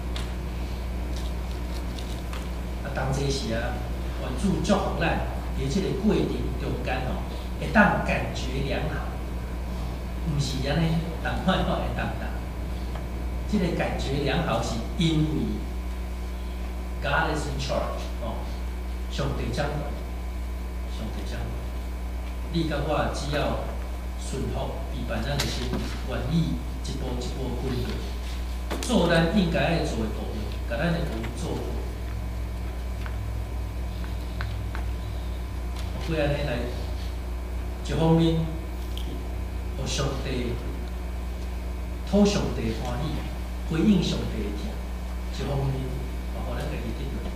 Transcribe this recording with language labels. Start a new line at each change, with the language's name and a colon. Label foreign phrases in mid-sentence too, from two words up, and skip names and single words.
Min Nan Chinese: 当这时啊，愿主祝福咱，伫即个过程中间会当感觉良好，毋是安尼，人看会当答。即个感觉良好是因为
English: God is in charge
Min Nan Chinese: 上帝掌管，上帝掌管。你甲我只要顺服，陪伴咱的心，愿意一步一步跟过，做咱应该爱做的部分，甲咱的部分做好。过安尼来，一方面，互上帝讨上帝欢喜，回应上帝的听；一方面，也互咱家己得到。